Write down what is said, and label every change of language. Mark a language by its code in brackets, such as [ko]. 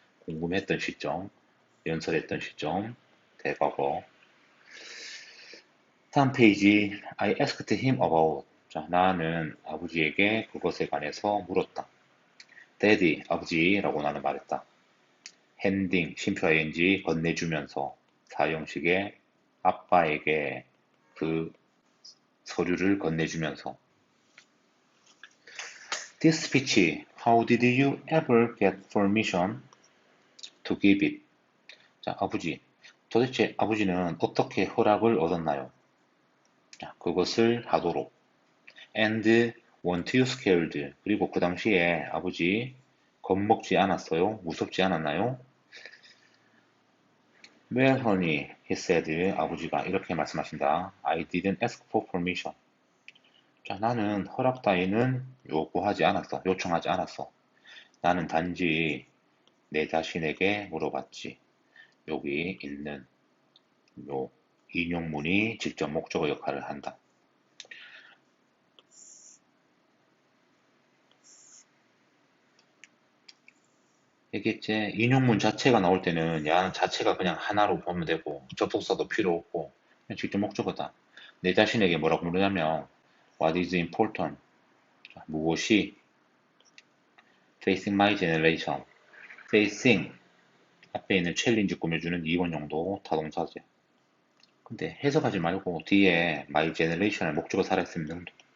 [ko] 궁금했던 시점, 연설했던 시점, 대과거. 다음 페이지, [en] I asked him about. [ko] 자, 나는 아버지에게 그것에 관해서 물었다. Daddy, 아버지라고 나는 말했다. 핸딩, 심표 [en] ing, [ko] 건네주면서 사형식에 아빠에게 그 서류를 건네주면서 [en] This speech, how did you ever get permission to give it? [ko] 자, 아버지, 도대체 아버지는 어떻게 허락을 얻었나요? 자, 그것을 하도록. [en] And weren't you scared? [ko] 그리고 그 당시에 아버지 겁먹지 않았어요? 무섭지 않았나요? [en] Well, honey, he said. [ko] 아버지가 이렇게 말씀하신다. [en] I didn't ask for permission. [ko] 자, 나는 허락 따위는 요청하지 않았어. 나는 단지 내 자신에게 물어봤지. 여기 있는 요 인용문이 직접 목적어 역할을 한다. 이게 인용문 자체가 나올 때는 야 자체가 그냥 하나로 보면 되고 접속사도 필요 없고 그냥 직접 목적어다. 내 자신에게 뭐라고 물으냐면 [en] What is important? [ko] 자, 무엇이 [en] Facing my generation. [ko] Facing 앞에 있는 챌린지 꾸며주는 2번 용도 타동사제. 근데 해석하지 말고 뒤에 my generation을 목적어 살아있으면 정도.